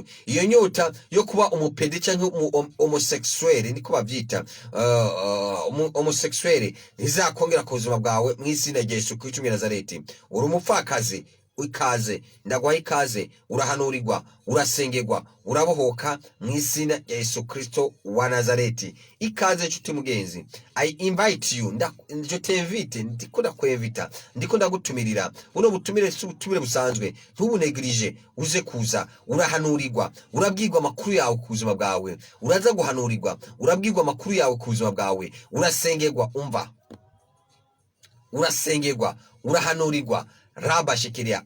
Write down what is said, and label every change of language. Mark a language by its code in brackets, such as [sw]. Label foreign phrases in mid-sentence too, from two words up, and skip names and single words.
[rn] Iyo nyota yo kuba umupede cyangwa homosexuel, niko bavyita, homosexuel ntizakongera ku buzima bwawe mw'izina rya Yesu Kristo wa Nazareti. Uri umupfakazi, ikaze, ndagwaye ikaze, urahanurirwa, urasengerwa, urabohoka mw'izina rya Yesu Kristo wa Nazareti. Ikaze nshuti mugenzi, [en] I invite you, [rn] ndiko ndakwevita, ndiko ndagutumirira. Buno butumire si ubutumire busanzwe, ntubunegirije, uze kuza, urahanurirwa, urabwirwa amakuru yawe ku buzima bwawe, uraza guhanurirwa, urabwirwa amakuru yawe ku buzima bwawe, urasengerwa, umva, urasengerwa, urahanurirwa, raba shekeria.